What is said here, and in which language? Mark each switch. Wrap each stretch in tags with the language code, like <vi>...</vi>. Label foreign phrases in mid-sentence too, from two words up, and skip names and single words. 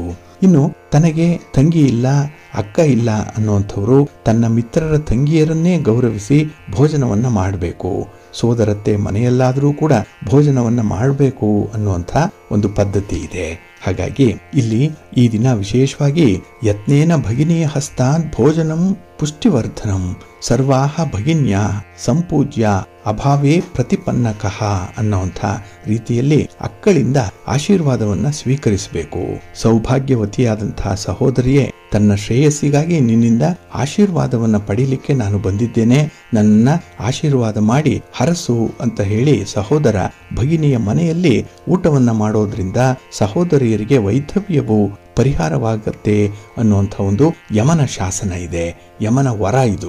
<kn>ಇನ್ನು ತನಗೆ ತಂಗಿ ಇಲ್ಲ, ಅಕ್ಕ ಇಲ್ಲ ಅನ್ನುವಂಥವರು ತನ್ನ ಮಿತ್ರರ ತಂಗಿಯರನ್ನೇ ಗೌರವಿಸಿ ಭೋಜನವನ್ನ ಮಾಡಬೇಕು. ಸೋದರತ್ತೆ ಮನೆಯಲ್ಲಾದರೂ ಕೂಡ ಭೋಜನವನ್ನ ಮಾಡಬೇಕು ಅನ್ನುವಂಥ ಒಂದು ಪದ್ಧತಿ ಇದೆ. ಹಾಗಾಗಿ ಇಲ್ಲಿ ಈ ದಿನ ವಿಶೇಷವಾಗಿ</kn> <sa>ಯತ್ನೇನ ಭಗಿನಿಯ ಹಸ್ತಾನ್ ಭೋಜನಂ ಪುಷ್ಟಿವರ್ಧನಂ ಸರ್ವಾಹ ಭಗಿನ್ಯ ಸಂಪೂಜ್ಯ ಅಭಾವೇ ಪ್ರತಿಪನ್ನಕಃ</sa> <kn>ಅನ್ನುವಂಥ ರೀತಿಯಲ್ಲಿ ಅಕ್ಕಳಿಂದ ಆಶೀರ್ವಾದವನ್ನ ಸ್ವೀಕರಿಸಬೇಕು. ಸೌಭಾಗ್ಯವತಿಯಾದಂತಹ ಸಹೋದರಿಯೇ, ತನ್ನ ಶ್ರೇಯಸ್ಸಿಗಾಗಿ ನಿನ್ನಿಂದ ಆಶೀರ್ವಾದವನ್ನ ಪಡೀಲಿಕ್ಕೆ ನಾನು ಬಂದಿದ್ದೇನೆ, ನನ್ನ ಆಶೀರ್ವಾದ ಮಾಡಿ ಹರಸು ಅಂತ ಹೇಳಿ ಸಹೋದರ ಭಗಿನಿಯ ಮನೆಯಲ್ಲಿ ಊಟವನ್ನ ಮಾಡೋದ್ರಿಂದ ಸಹೋದರಿಯರಿಗೆ ವೈಧವ್ಯವು ಪರಿಹಾರವಾಗತ್ತೆ ಅನ್ನುವಂಥ ಒಂದು ಯಮನ ಶಾಸನ ಇದೆ, ಯಮನ ವರ ಇದು.</kn>